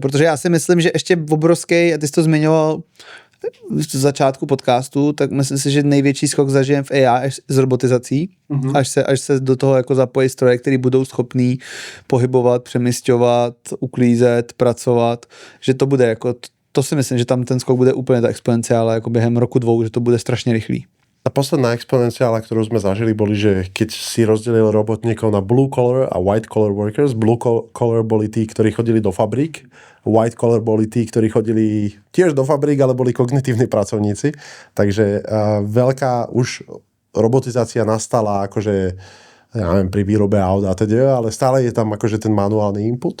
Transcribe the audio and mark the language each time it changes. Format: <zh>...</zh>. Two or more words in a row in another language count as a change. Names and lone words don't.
<cs>Protože já si myslím, že ještě obrovský, a ty jsi to zmiňoval v začátku podcastu, tak myslím si, že největší skok zažijem v AI s robotizací, až se do toho jako zapojí stroje, které budou schopný pohybovat, přemysťovat, uklízet, pracovat, že to bude jako, to si myslím, že tam ten skok bude úplně ta exponenciála jako během roku 2, že to bude strašně rychlý.</cs> <sk>Tá posledná exponenciála, ktorú sme zažili, boli, že keď si rozdelil robotníkov na</sk> <en>blue collar</en> <sk>a</sk> <en>white collar workers, blue collar</en> <sk>boli tí, ktorí chodili do fabrík,</sk> <en>white collar</en> <sk>boli tí, ktorí chodili tiež do fabrík, ale boli kognitívni pracovníci. Takže veľká už robotizácia nastala akože, ja neviem, pri výrobe aut a teda, ale stále je tam akože ten manuálny input.</sk>